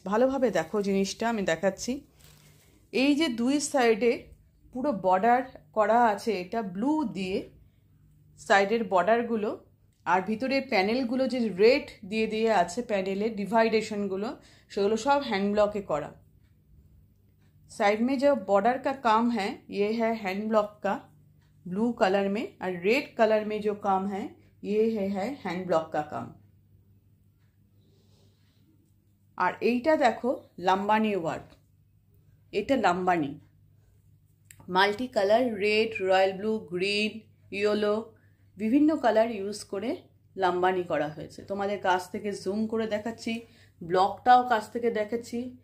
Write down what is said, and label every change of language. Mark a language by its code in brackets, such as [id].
[bn] ভালোভাবে দেখো জিনিসটা, আমি দেখাচ্ছি। এই যে দুই সাইডে পুরো বর্ডার করা আছে, এটা ব্লু দিয়ে সাইডের বর্ডারগুলো, আর ভিতরে প্যানেলগুলো যে রেড দিয়ে দিয়ে আছে, প্যানেলের डिवाइडेशनগুলো, সেগুলো [hi] सब हैंड ब्लॉक के करा। साइड में जो बॉर्डर का काम है ये है हैंड ब्लॉक का, ब्लू कलर में, और रेड कलर में जो काम है ये है हैंड ब्लॉक का काम। [bn] और এইটা দেখো লাম্বানি ওয়ার্ক, এটা Lambani multi colour, red, royal blue, green, yellow, বিভিন্ন কালার ইউজ করে লাম্বানি করা হয়েছে। তোমাদের কাছ থেকে জুম করে দেখাচ্ছি, ব্লকটাও কাছ থেকে দেখাচ্ছি।